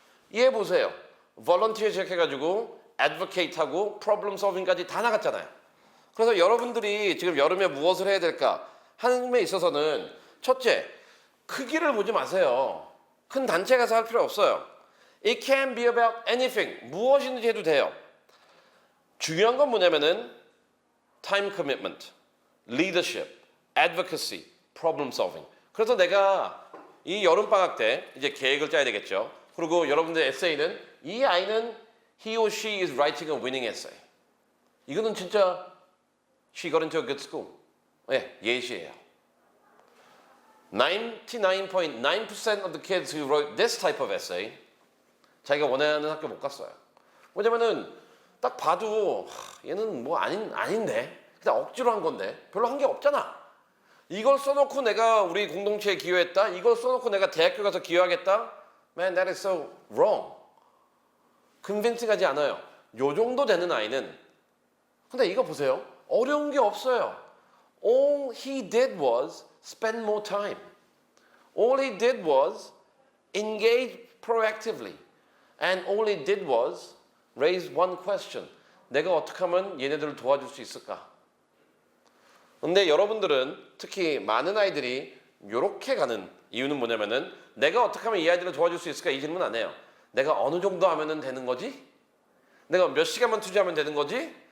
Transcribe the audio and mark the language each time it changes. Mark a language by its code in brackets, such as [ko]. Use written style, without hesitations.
[ko] 이해 보세요. volunteer 시작해가지고 advocate하고 problem solving까지 다 나갔잖아요. 그래서 여러분들이 지금 여름에 무엇을 해야 될까 하는 데 있어서는 첫째, 크기를 보지 마세요. 큰 단체 가서 할 필요 없어요. [en] It can be about anything. [ko] 무엇이든지 해도 돼요. 중요한 건 뭐냐면은 time commitment, leadership, advocacy, problem solving. 그래서 내가 이 여름방학 때 이제 계획을 짜야 되겠죠. 그리고 여러분들 에세이는 이 아이는 [en] he or she is writing a winning essay. [ko] 이거는 진짜 [en] she got into a good school. [ko] 네, 예시예요. [en] 99.9% of the kids who wrote this type of essay [ko] 자기가 원하는 학교 못 갔어요. 왜냐면은 딱 봐도 얘는 뭐 아닌데 그냥 억지로 한 건데 별로 한 게 없잖아. 이걸 써놓고 내가 우리 공동체에 기여했다. 이걸 써놓고 내가 대학교 가서 기여하겠다. [en] Man, that is so wrong. [ko] 컨빈싱하지 않아요. 요 정도 되는 아이는 근데 이거 보세요. 어려운 게 없어요. [en] All he did was spend more time. All he did was engage proactively. And all he did was raise one question. [ko] 내가 어떻게 하면 얘네들을 도와줄 수 있을까? 근데 여러분들은 특히 많은 아이들이 이렇게 가는 이유는 뭐냐면은 내가 어떻게 하면 이 아이들을 도와줄 수 있을까? 이 질문 안 해요. 내가 어느 정도 하면은 되는 거지? 내가 몇 시간만 투자하면 되는 거지?